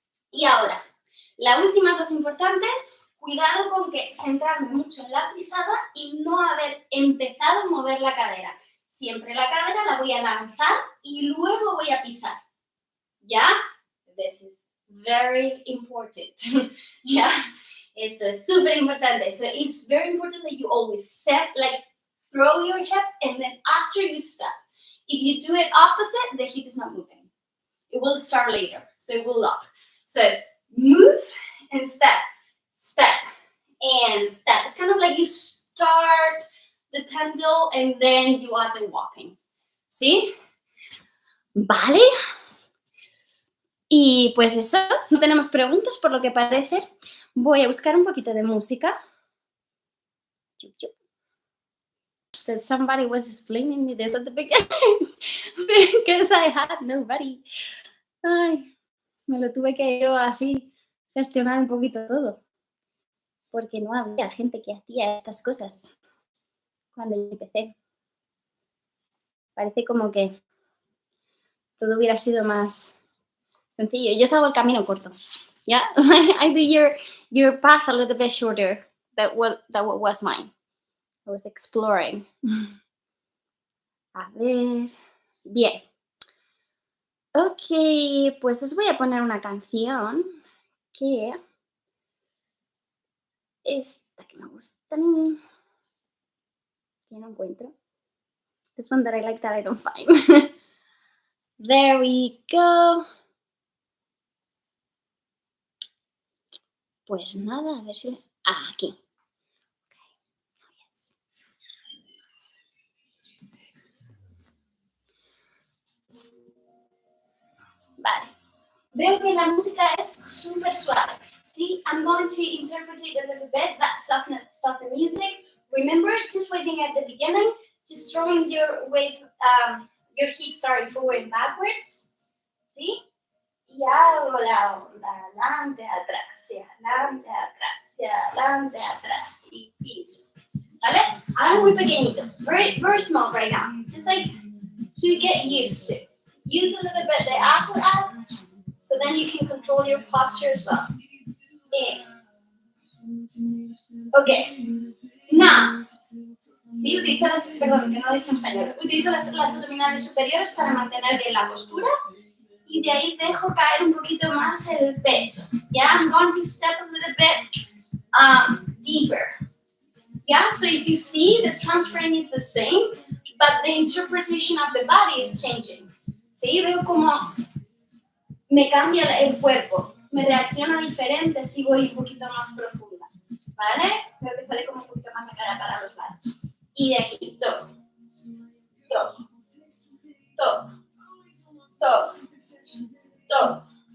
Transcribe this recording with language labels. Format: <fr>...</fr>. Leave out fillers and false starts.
<es>Y ahora, la última cosa importante, cuidado con que centrarme mucho en la pisada y no haber empezado a mover la cadera. Siempre la cadera la voy a lanzar y luego voy a pisar. ¿Ya?</es> <en>This is very important.</en> <es>¿Ya? Esto es súper importante.</es> <en>So it's very important that you always set, like, throw your hip and then after you step. If you do it opposite, the hip is not moving. It will start later, so it will lock. So move and step, step, and step. It's kind of like you start the pendle and then you are the walking.</en> <es>¿Sí? ¿Vale? Y pues eso, no tenemos preguntas por lo que parece. Voy a buscar un poquito de música.</es> <en>That somebody was explaining me this at the beginning because I had nobody.</en> <es>Ay, me lo tuve que yo así gestionar un poquito todo. Porque no había gente que hacía estas cosas cuando yo empecé. Parece como que todo hubiera sido más sencillo. Yo salgo el camino corto.</es> <en>Yeah, I do your path a little bit shorter than what was mine. I was exploring.</en> <es>A ver. Bien. Ok, pues os voy a poner una canción que esta que me gusta a mí, que no encuentro.</es> <en>This one that I like that I don't find. There we go.</en> <es>Pues nada, a ver si... Ah, aquí.</es> <en>Okay. Oh, yes.</en> <es>Vale. Veo que la música es súper suave.</es> <en>See, I'm going to interpret it a little bit. That's stop the music. Remember, just waiting at the beginning, just throwing your weight, your hips, forward and backwards. See?</en> <es>Y hago la onda, adelante, atrás, y adelante, atrás, y adelante, atrás, y piso. ¿Vale? Hagan muy pequeñitos,</es> <en>very, very small right now. Just like to get used to. Use a little bit the upper abs, so then you can control your posture as well. Okay. Now,</en> <es>sí, utilizo las, perdón, que no lo he dicho en español. Utilizo las abdominales superiores para mantener bien la postura. Y de ahí dejo caer un poquito más el peso.</es> <en>Yeah, I'm going to step a little bit deeper. Yeah, so if you see, the transferring is the same, but the interpretation of the body is changing.</en> <es>Sí, veo como me cambia el cuerpo, me reacciona diferente si voy un poquito más profunda. ¿Vale? Veo que sale como un poquito más a cara para los lados. Y de aquí, toco, toco, toco, toco, toco.</es>